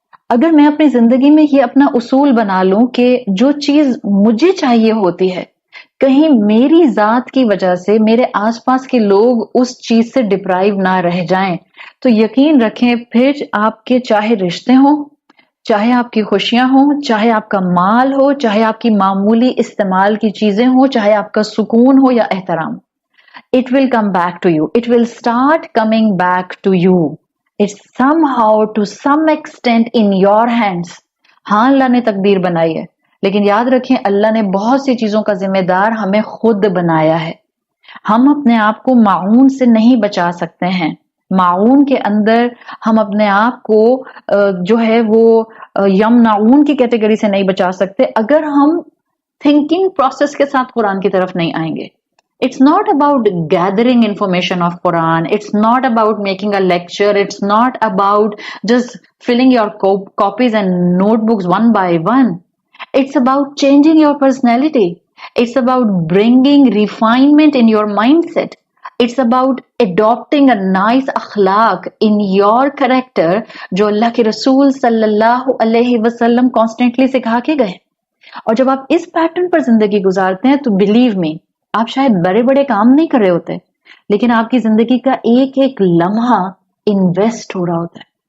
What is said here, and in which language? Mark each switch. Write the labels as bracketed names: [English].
[Urdu] اگر میں اپنی زندگی میں یہ اپنا اصول بنا لوں کہ جو چیز مجھے چاہیے ہوتی ہے کہیں میری ذات کی وجہ سے میرے آس پاس کے لوگ اس چیز سے ڈپرائیو نہ رہ جائیں، تو یقین رکھیں پھر آپ کے چاہے رشتے ہوں، چاہے آپ کی خوشیاں ہوں، چاہے آپ کا مال ہو، چاہے آپ کی معمولی استعمال کی چیزیں ہوں، چاہے آپ کا سکون ہو یا احترام، [English] it will come back to you. It will start coming back to you. It's somehow to some extent in your hands. [Urdu] ہاں اللہ نے تقدیر بنائی ہے، لیکن یاد رکھیں اللہ نے بہت سی چیزوں کا ذمہ دار ہمیں خود بنایا ہے. ہم اپنے آپ کو معاون سے نہیں بچا سکتے ہیں. معاون کے اندر ہم اپنے آپ کو جو ہے وہ یمنعون کی کیٹیگری سے نہیں بچا سکتے اگر ہم تھنکنگ پروسیس کے ساتھ قرآن کی طرف نہیں آئیں گے. [English] It's not about gathering information of Quran. It's not about making a lecture. It's not about just filling your copies and notebooks one by one. It's about changing your personality. It's about bringing refinement in your mindset. It's about adopting a nice akhlaq in your character [Urdu] جو اللہ کے رسول صلی اللہ علیہ وسلم constantly سکھا کے گئے. اور جب آپ اس پیٹرن پر زندگی گزارتے ہیں تو [English] believe me [Urdu] آپ شاید بڑے بڑے کام نہیں کر رہے ہوتے لیکن آپ کی زندگی کا ایک ایک لمحہ انویسٹ ہو رہا ہوتا ہے.